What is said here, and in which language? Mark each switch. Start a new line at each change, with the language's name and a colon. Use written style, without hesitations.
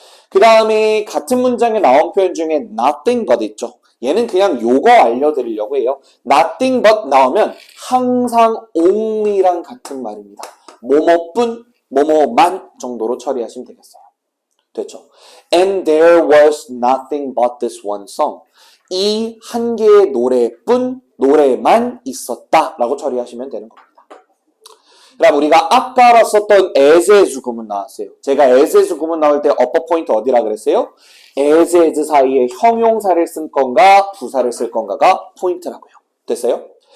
Korean: 그 다음에 같은 문장에 나온 표현 중에 nothing but 있죠. 얘는 그냥 요거 알려드리려고 해요. nothing but 나오면 항상 only랑 같은 말입니다. 뭐뭐뿐, 뭐뭐만 정도로 처리하시면 되겠어요. 됐죠?
English: And there was nothing but this one song.
Korean: 이 한 개의 노래뿐, 노래만 있었다 라고 처리하시면 되는 겁니다. 그럼 우리가 아까 썼던 as의 구문 나왔어요. 제가 as의 구문 나올 때 upper 포인트 어디라 그랬어요? as 사이에 형용사를 쓸 건가 부사를 쓸 건가가 포인트라고요. 됐어요?